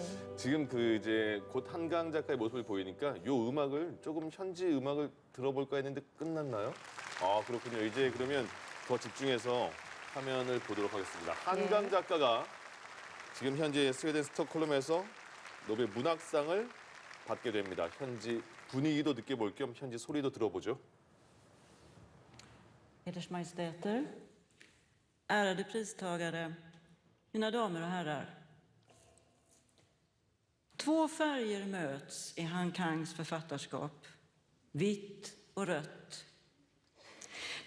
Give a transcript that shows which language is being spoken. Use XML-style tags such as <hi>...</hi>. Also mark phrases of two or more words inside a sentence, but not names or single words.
<ko>지금 그 이제 곧 한강 작가의 모습을 보이니까 요 음악을 조금 현지 음악을 들어볼까 했는데 끝났나요? 아 그렇군요. 이제 그러면 더 집중해서 화면을 보도록 하겠습니다. 한강 예. 작가가 지금 현재 스웨덴 스톡홀름에서 노벨 문학상을 받게 됩니다. 현지 분위기도 느껴볼 겸 현지 소리도 들어보죠.</ko> <sv>Eders Majestäter, ärade pristagare, mina damer och herrar. Två färger möts i Han Kangs författarskap, vitt och rött.</sv>